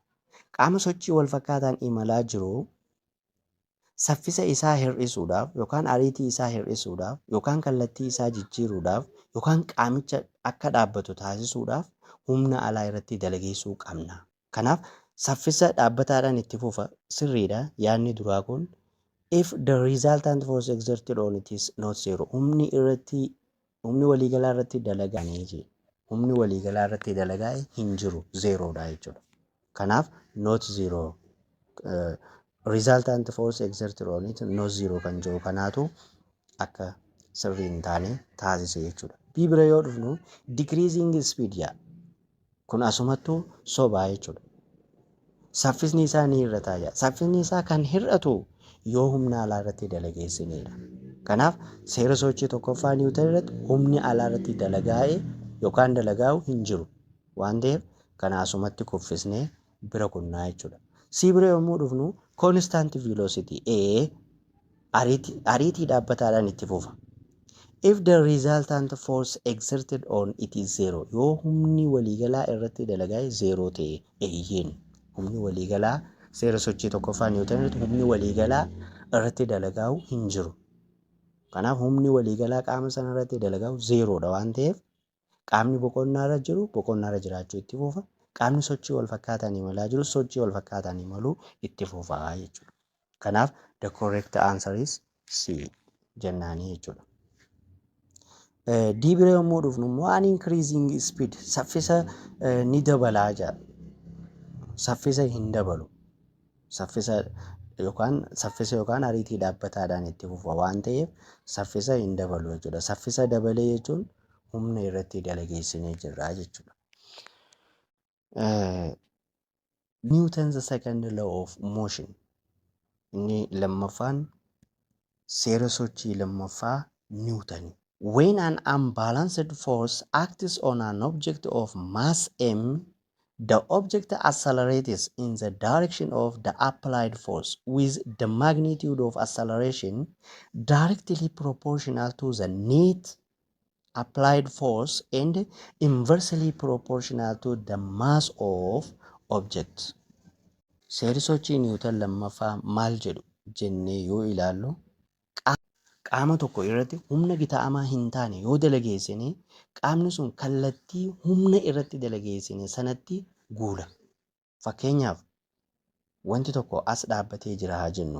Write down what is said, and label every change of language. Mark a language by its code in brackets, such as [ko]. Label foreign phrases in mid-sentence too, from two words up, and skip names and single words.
[om] Qaama sochii wal fakkaataan imalaa jiru saffisa isaa hir'isuudhaaf yookaan ariitii isaa hir'isuudhaaf yookaan kallattii isaa jijjiiruudhaaf yookaan qaamicha akka dhaabbatu taasisuudhaaf humna alaa irratti dalageessuu qabna. Kanaaf saffisa dhaabbataadhaan itti fufa sirriidha yaadni duraa kun. [en] If the resultant force exerted on it is not zero [om] humni waliigalaa irratti dalagaa'e humni waliigalaa irratti dalagaa'e hin jiru zeeroodha jechuudha. Kanaaf [en] not zero resultant force exerted on it not zero [om] kan jiru kanaatu akka sirrii hin taane taasise jechuudha. B bira yoo dhufnu [en] decreasing speed [om] kun asumattuu sobaa jechuudha. Saffisni isaa ni hir'ataa jedha. Saffisni isaa kan hir'atu yoo humna alaa irratti dalageessinedha. Kanaaf seera sochii tokkoffaa Niwuutan irratti humni alaa irratti dalagaa'e yookaan dalagaa'u hin jiru waan ta'eef kana asumatti kuffisnee bira kunnaa jechuudha. C bira yommuu dhufnu [en] constant velocity [om] ariitii dhaabbataadhaan itti fufa. [en] If the resultant force exerted on it is zero, [om] yoo humni waliigalaa irratti dalagaa'e zero ta'e eeyyeen humni waliigalaa seera sochii tokkoffaa Niwuutan irratti humni waliigalaa irratti dalagaa'u hin jiru. Kanaaf humni waliigalaa qaama sana irratti dalagaa'u zeeroodha waan ta'eef qaamni boqonnaa irra jiru boqonnaa irra jiraachuu itti fufa. Qaamni sochii wal fakkaataan imalaa jiru sochii wal fakkaataan imaluu itti fufa jechuudha. [en] Kanaaf the correct answer is C [om] jennaanii jechuudha. D bira yommuu dhufnu immoo [en] an increasing speed [om] saffisa ni dabalaa jedha. Saffisa hin dabalu. Saffisa yookaan ariitii dhaabbataadhaan itti fufa waan ta'eef saffisa hin dabalu jechuudha. Saffisa dabalee jechuun humna irratti dalageessinee jirra jechuudha. [en] Newton's second law of motion [om] inni lammaffaan seera sochii lammaffaa Newton. [en] When an unbalanced force acts on an object of mass m, the object accelerates in the direction of the applied force with the magnitude of acceleration directly proportional to the net applied force and inversely proportional to the mass of object. [om] Seerri sochii Niwuutan lammaffaa maal jedhu jennee yoo ilaallu qaama tokko irratti humna gita'amaa hin taane yoo dalageessine qaamni sun kallattii humna irratti dalageessine sanatti guula. Fakkeenyaaf wanti tokko as dhaabbatee jira haa jennu.